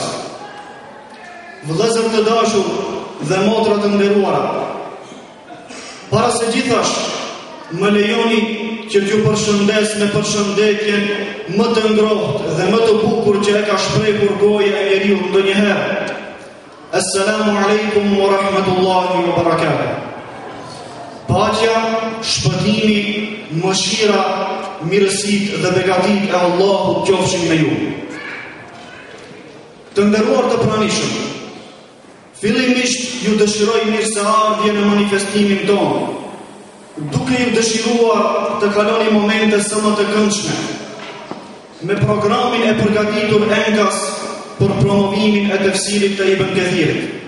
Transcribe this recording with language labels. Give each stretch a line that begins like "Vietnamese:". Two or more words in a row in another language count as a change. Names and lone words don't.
Albanian: Vëllezër të dashur dhe motra të nderuara, para se gjithash më lejoni që t'ju përshëndes me përshëndetjen më të ngrohtë dhe më të bukur që e ka shprehur goja e njeriu ndonjëherë.
Arabic: السلام عليكم ورحمة الله وبركاته.
Albanian: Paqja, shpëtimi, mëshira, mirësitë dhe begatit e Allahut qofshin me ju. Të nderuar të pranishëm, fillimisht ju dëshiroj mirëseardhje në manifestimin tonë, duke ju dëshiruar të kaloni momente së më të këndshme me programin e përgatitur enkas për promovimin e tefsirit të Ibn Kathirit.